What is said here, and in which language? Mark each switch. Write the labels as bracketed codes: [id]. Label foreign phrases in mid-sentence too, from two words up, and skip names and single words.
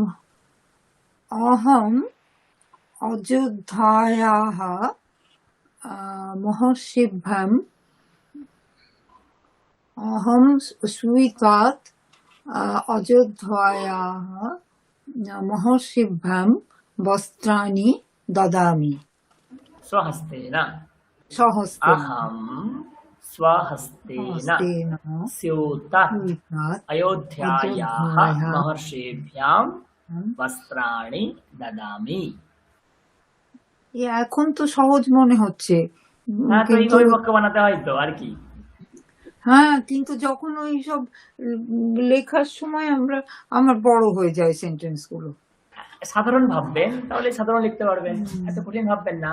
[sa] অহম অযোধ্যায়াহ মহর্ষিভ্যাম, অহম সুইতাত অযোধ্যায়াহ মহর্ষিভ্যাম বস্ত্রাণি দদামি স্বহস্তেন। স্বহস্তেন। अहं स्वहस्तेन হস্তেন स्यूतात् সুইতাত अयोध्यायाः অযোধ্যায়াহ। महर्षिभ्यां वस्त्राणि ददामि। [bn] এখন তো সহজ মনে হচ্ছে, হ্যাঁ, তো কিন্তু এইভাবে বাক্য বানাতে হয় তো, আর কি। হ্যাঁ, কিন্তু যখন ওই সব লেখার সময় আমার বড় হয়ে যায় সেন্টেন্স গুলো। সাধারণ ভাববেন তাহলে সাধারণ লিখতে পারবেন, এত কঠিন ভাববেন না।